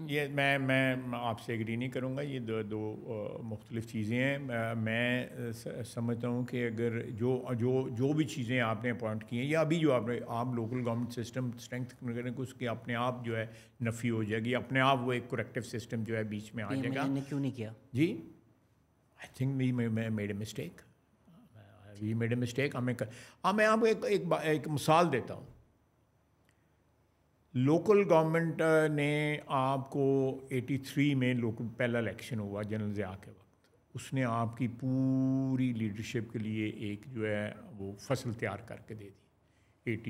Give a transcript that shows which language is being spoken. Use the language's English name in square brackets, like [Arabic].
[Urdu] یہ میں آپ سے ایگری نہیں کروں گا, یہ دو مختلف چیزیں ہیں. میں سمجھتا ہوں کہ اگر جو بھی چیزیں آپ نے اپوائنٹ کی ہیں یا ابھی جو آپ لوکل گورنمنٹ سسٹم اسٹرینتھ کریں کہ اس کی اپنے آپ جو ہے نفی ہو جائے گی, اپنے آپ وہ ایک کریکٹیو سسٹم جو ہے بیچ میں آ جائے گا. کیوں نہیں کیا [English] جی؟ I think we made a mistake. We made a mistake. [Urdu] میں آپ کو ایک مثال دیتا ہوں. لوکل گورنمنٹ نے آپ کو 83 میں پہلا الیکشن ہوا جنرل ضیاء کے وقت, اس نے آپ کی پوری لیڈرشپ کے لیے ایک جو ہے وہ فصل تیار کر کے دے دی.